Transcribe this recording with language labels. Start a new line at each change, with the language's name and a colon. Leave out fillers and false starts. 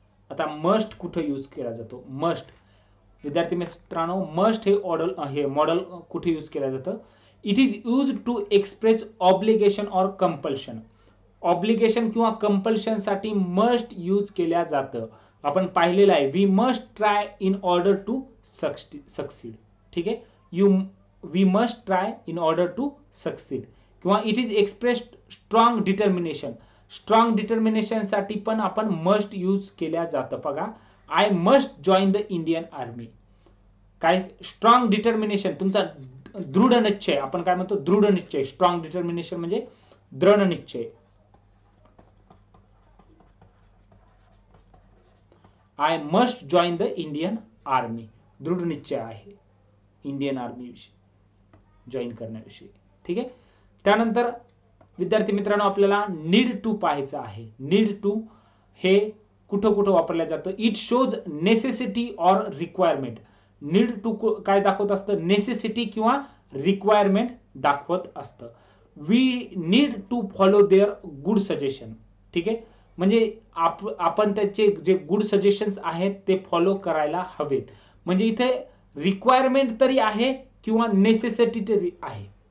Marathi: आता मस्ट कुठे यूज केला जातो? मस्ट विद्यार्थी मित्रांनो मस्ट हे मॉडेल कुठे यूज केलं जातं?
English: It is use to express obligation or compulsion.
Marathi: Obligation किंवा कंपल्शन साठी मस्ट यूज केल्या जातं. आपण पाहिलेलं आहे.
English: We must try in order to succeed.
Marathi: ठीक आहे.
English: We must try in order to succeed. किंवा it is expressed strong determination.
Marathi: Strong determination साठी पण आपण मस्ट यूज केल्या जातं. बघा
English: I must join the Indian army.
Marathi: काय? Strong determination. तुमचा दृढ निश्चय, आपण काय म्हणतो दृढ निश्चय, स्ट्रॉंग डिटर्मिनेशन म्हणजे दृढ निश्चय.
English: I must join the Indian army,
Marathi: दृढ निश्चय आहे इंडियन आर्मी विषयी जॉईन करण्याविषयी. ठीक आहे. त्यानंतर विद्यार्थी मित्रांनो आपल्याला नीड टू पाहायचं आहे. नीड टू हे कुठं कुठं वापरलं जातं.
English: It shows necessity or requirement.
Marathi: Need to काय दाखवत असतं, नेसेसिटी किंवा रिक्वायरमेंट दाखवत असतं.
English: We need to follow their good suggestion.
Marathi: ठीक आहे, म्हणजे आपण त्याचे जे गुड सजेशन्स आहेत ते फॉलो करायला हवेत. म्हणजे इथे रिक्वायरमेंट तरी आहे किंवा नेसेसिटी तरी आहे.